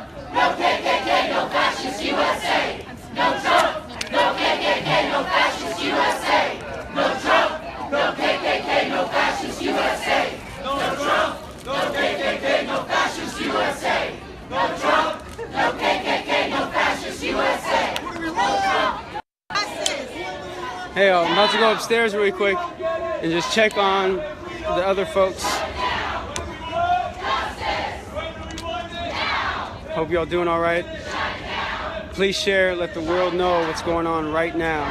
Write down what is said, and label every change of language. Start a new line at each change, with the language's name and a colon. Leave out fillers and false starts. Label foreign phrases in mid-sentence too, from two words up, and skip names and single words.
English: No KKK, no fascist USA! No Trump! No KKK, no fascist USA! No Trump! No KKK, no fascist USA! No Trump! No KKK, no fascist USA! No Trump! No KKK, no fascist USA! Hey, I'm about to go upstairs really quick and just check on the other folks. Hope y'all doing all right. Please share, let the world know what's going on right now.